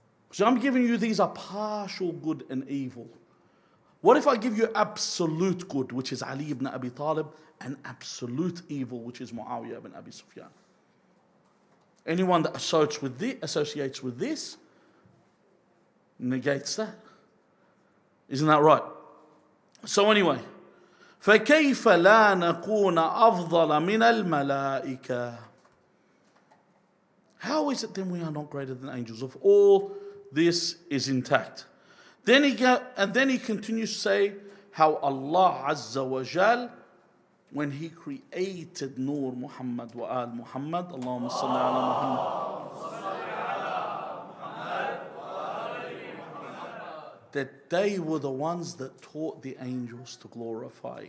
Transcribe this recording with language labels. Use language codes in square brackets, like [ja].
[en] So I'm giving you these are partial good and evil. What if I give you absolute good, which is Ali ibn Abi Talib, and absolute evil, which is Muawiyah ibn Abi Sufyan? Anyone that associates with this negates that. Isn't that right? So anyway, [ar] فَكَيْفَ لَا نَكُونَ أَفْضَلَ مِنَ الْمَلَائِكَةِ. [en] How is it then we are not greater than angels? Of all this is intact. Then he continues to say how Allah Azzawajal, when he created Nur Muhammad wa al Muhammad, Allahumma salli ala Muhammad, that they were the ones that taught the angels to glorify.